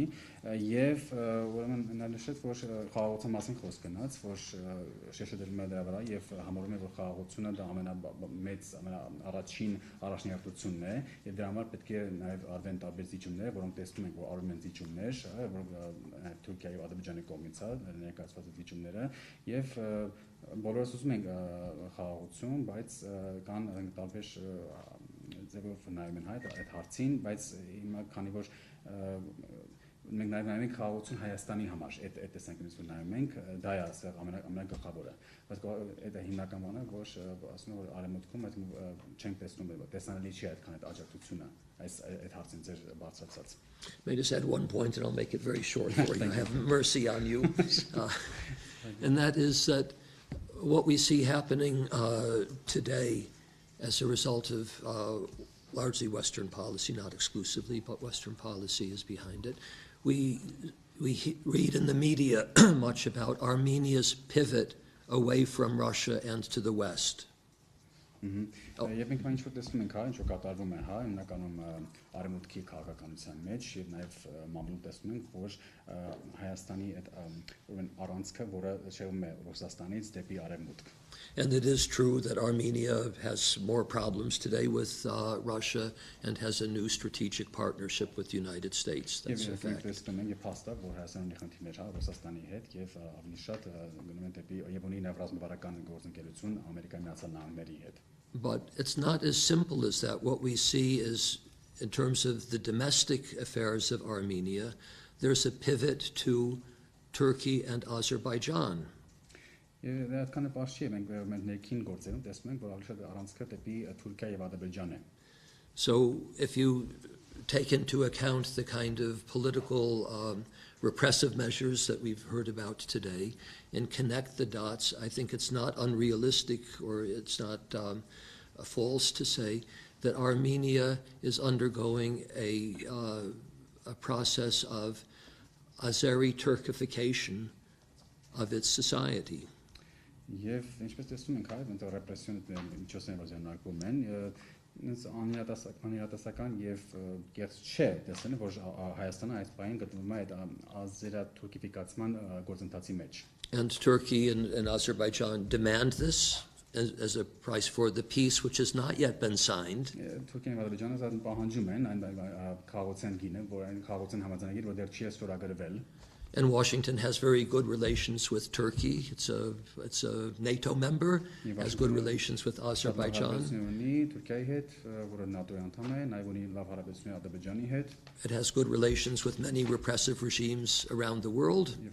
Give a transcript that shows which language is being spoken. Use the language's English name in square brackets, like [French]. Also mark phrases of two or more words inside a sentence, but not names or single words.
[Armenian] եւ ուրեմն նա նշեց որ խաղաղության մասին խոսք գնաց որ շեշտադրում է դրա վրա եւ համարում է որ խաղաղությունը դա ամենամեծ ամենաառաջին առաջնահերթությունն է եւ դրա համար պետք է նաեւ արվեն տարբեր զիջումներ որոնք տեսնում ենք որ արվում են զիջումներ որ նաեւ Թուրքիայի ու Ադրբեջանի կողմից է ներկայացված զիջումները եւ բոլորս ուզում ենք խաղաղություն բայց կան տարբեր ձևով նայում են այդ հարցին, բայց հիմա քանի որ մենք նայում ենք խաղաղություն Հայաստանի համար, այդ տեսանկյունից որ նայում ենք, դա է ասեղ ամենագլխավորը, բայց դա հիմնական բանը, որ ասում եմ որ Արևմուտքում այդ չենք տեսնում, տեսանելի չի այդքան այդ աջակցությունը, այդ հարցին ձեր բարձրացած. [English] May I just add one point and I'll make it very short for you. I have mercy on you. And that is that what we see happening today as a result of largely Western policy, not exclusively, but Western policy is behind it. We read in the media much about Armenia's pivot away from Russia and to the West. [Armenian] Եվ մենք ինչ-որ տեսնում ենք, հա, ինչ-որ կատարվում է, հա, հիմնականում Արևմուտքի քաղաքականության մեջ եւ նաեւ մամուլում տեսնում ենք, որ Հայաստանի այդ ուրեմն առանցքը, որը շեղում է Ռուսաստանից դեպի Արևմուտք. [English] And it is true that Armenia has more problems today with Russia and has a new strategic partnership with the United States. That's a fact. [Armenian] Տեսնում ենք եւ փաստավ, որ Հայաստանի խնդիրներ հա Ռուսաստանի հետ եւ ավելի շատ գնում են դեպի եւ ունի նաեւ ռազմավարական գործընկերություն Ամերիկայի Միացյալ Նահանգների հետ. [English] But it's not as simple as that. What we see is, in terms of the domestic affairs of Armenia, there's a pivot to Turkey and Azerbaijan. [Armenian] Եվ դա այդքան է բարձր է, մենք ներքին գործերում տեսնում ենք, որ ավելի շատ առանցքը դեպի Թուրքիա եւ Ադրբեջան է. [English] So if you take into account the kind of political repressive measures that we've heard about today and connect the dots, I think it's not unrealistic or it's not false to say that Armenia is undergoing a process of Azeri Turkification of its society. [Armenian] Եվ ինչպես տեսնում ենք, այդ ռեպրեսիոնը միջոցները որ ձեռնարկվում են, անիրատեսական եւ կեղծ չէ տեսնել, որ Հայաստանը այս բանը գտնվում է այդ ազերաթուրքիֆիկացման գործընթացի մեջ. [English] And Turkey and Azerbaijan demand this as a price for the peace which has not yet been signed. [Armenian] Թուրքիան եւ Ադրբեջանը զատ պահանջում են այն քաղաքացիական գինը, որ այն քաղաքացիական համաձայնագիր, որ դեռ չի ստորագրվել. [English] And Washington has very good relations with Turkey. It's a NATO member, has good relations with Azerbaijan. It has good relations with many repressive regimes around the world.